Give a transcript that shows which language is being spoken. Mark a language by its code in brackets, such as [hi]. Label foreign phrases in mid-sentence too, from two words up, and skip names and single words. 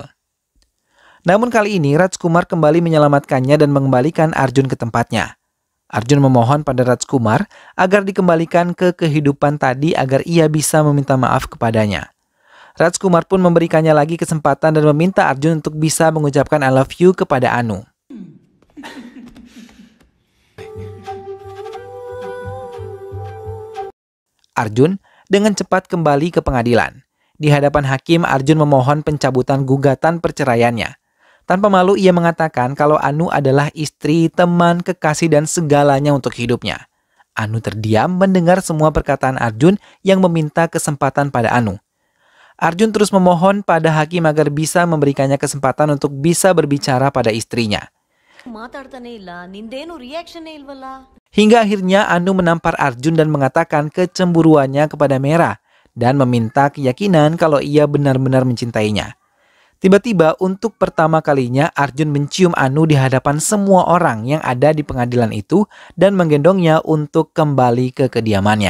[id] Namun kali ini Rajkumar kembali menyelamatkannya dan mengembalikan Arjun ke tempatnya. Arjun memohon pada Rajkumar agar dikembalikan ke kehidupan tadi agar ia bisa meminta maaf kepadanya. Rajkumar pun memberikannya lagi kesempatan dan meminta Arjun untuk bisa mengucapkan [en] I love you [id] kepada Anu. Arjun dengan cepat kembali ke pengadilan. Di hadapan hakim, Arjun memohon pencabutan gugatan perceraiannya. Tanpa malu ia mengatakan kalau Anu adalah istri, teman, kekasih, dan segalanya untuk hidupnya. Anu terdiam mendengar semua perkataan Arjun yang meminta kesempatan pada Anu. Arjun terus memohon pada hakim agar bisa memberikannya kesempatan untuk bisa berbicara pada istrinya. [kn] ಮಾತಾಡ್ತಾನೆ ಇಲ್ಲ ನಿಂದೇನು ರಿಯಾಕ್ಷನ್ ಇಲ್ವಲ್ಲ. [id] Hingga akhirnya Anu menampar Arjun dan mengatakan kecemburuannya kepada Mera dan meminta keyakinan kalau ia benar-benar mencintainya. Tiba-tiba untuk pertama kalinya Arjun mencium Anu di hadapan semua orang yang ada di pengadilan itu dan menggendongnya untuk kembali ke kediamannya.